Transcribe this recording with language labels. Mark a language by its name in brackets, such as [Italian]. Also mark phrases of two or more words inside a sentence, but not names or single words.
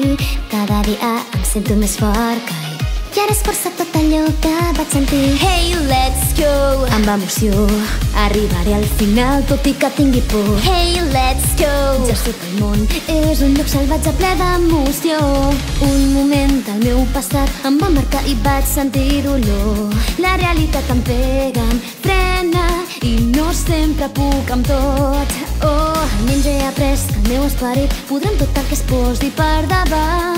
[Catalan] Cada dia em sento més fort que ahir i ara és força tot allò que vaig sentir. [English] Hey, let's go! [Catalan] Amb emoció arribaré al final tot i que tingui por. [English] Hey, let's go! [Catalan] Ja sé que el món és un lloc salvatge ple d'emoció. Un moment del meu passat em va marcar i vaig sentir dolor. La realitat em pega, em frena i no sempre puc amb tot. Oh, almenys he après que el meu esperit podrà amb tot el que es posi per davant.